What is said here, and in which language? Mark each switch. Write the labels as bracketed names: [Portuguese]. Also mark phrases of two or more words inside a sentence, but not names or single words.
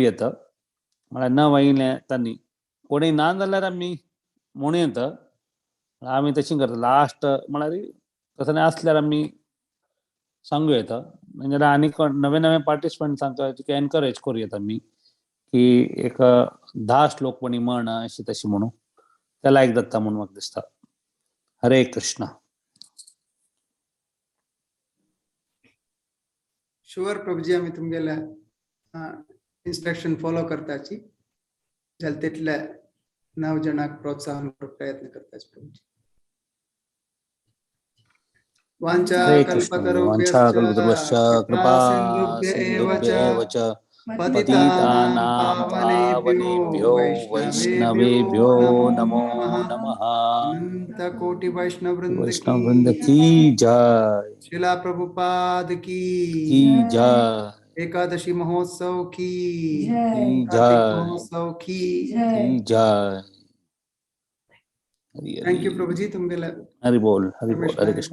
[Konkani] येता म्हळ्यार न वायिल्ले तांणी कोणी ना जाल्यार आमी म्हणूं येता आमी तशी करता लास्ट म्हळ्यार तसं आसल्यार आमी सांगू येता म्हणजे आनी नवे नवे पार्टिसिपंट्सांक एनकरेज करूं येता आमी की एक 10 श्लोकपणी म्हण अशी तशी म्हणून ते लायक जाता म्हणून म्हाका दिसता हरे कृष्ण शुअर प्रभुजी आमी तुमगेले [English] instruction follow [Konkani] करताची जाल्यार तितले 9 जणांक प्रोत्साहन करपाक प्रयत्न करताच प्रभुजी वांछा [Sanskrit] हरे कृष्ण कल्पतरुभ्यश्च वाञ्छाकल्पतरुभ्यश्च कृपा सिन्धुभ्येव सिन्धुभ्येव च च पतितानां पतितानां पावनेभ्यो पावनेभ्यो वैष्णवेभ्यो नमो नमः अनंतकोटि वैष्णववृंद वैष्णववृंद [Hindi] की की जय शिला प्रभुपाद की जय एकादशी महोत्सव की कार्तिक जय महोत्सव की जय [English] thank you [Konkani] प्रभुजी तुम गेला [Sanskrit] हरि बोल हरे कृष्ण